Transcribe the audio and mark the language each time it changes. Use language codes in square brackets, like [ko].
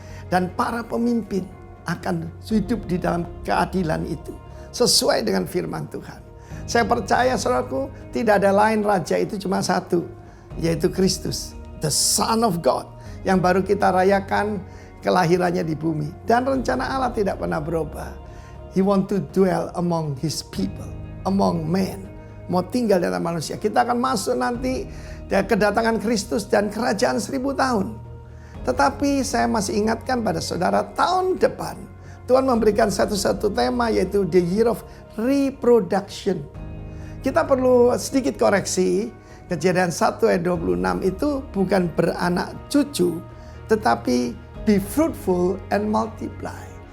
[id] Dan para pemimpin akan hidup di dalam keadilan itu. Sesuai dengan firman Tuhan. Saya percaya saudaraku, tidak ada lain raja itu cuma satu, yaitu Kristus, [en] the Son of God, [id] yang baru kita rayakan kelahirannya di bumi. Dan rencana Allah tidak pernah berubah. [en] He want to dwell among his people, among men. [id] Mau tinggal dalam manusia. Kita akan masuk nanti dari kedatangan Kristus dan kerajaan 1000 tahun. Tetapi saya masih ingatkan pada saudara, tahun depan Tuhan memberikan satu tema, yaitu [en] the year of reproduction. [id] Kita perlu sedikit koreksi. Kejadian 1 ayat 26 itu bukan beranak cucu, tetapi [en] be fruitful and multiply.